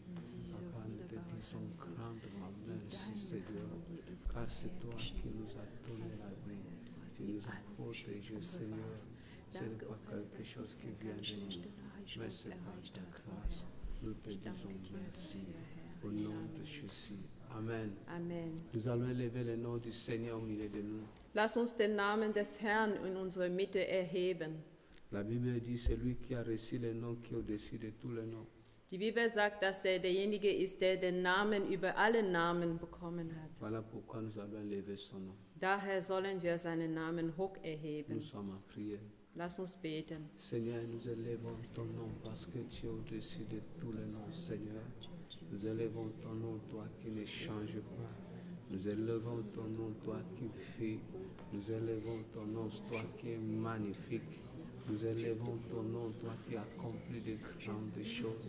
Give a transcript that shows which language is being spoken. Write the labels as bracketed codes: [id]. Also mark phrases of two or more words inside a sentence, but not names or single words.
[fr] Papa, nous te disons grandement merci, Seigneur, car c'est toi qui nous as donné la vie. Tu nous as protégés, Seigneur. Ce n'est pas quelque chose qui vient de nous, mais c'est par ta grâce. Nous te disons merci. Au nom de Jésus. Amen. Amen. Nous allons élever le nom du Seigneur au milieu de nous. [de] Lass uns den Namen des Herrn in unserer Mitte erheben. [fr] La Bible dit celui qui a reçu le nom qui est au-dessus de tous les noms. [de] Die Bibel sagt, dass er derjenige ist, der den Namen über alle Namen bekommen hat. [fr] Voilà pourquoi nous allons élever son nom. [de] Daher sollen wir seinen Namen hoch [fr] Nous [de] erheben. [fr] sommes en prière. [de] Lass uns beten. [fr] Seigneur, nous élevons ton nom parce que tu es au-dessus de tous les noms, Seigneur. Nous élevons ton nom, toi qui ne changes pas. Nous élevons ton nom, toi qui fais. Nous élevons ton nom, toi qui es magnifique. Nous élevons ton nom, toi qui accomplis de grandes choses.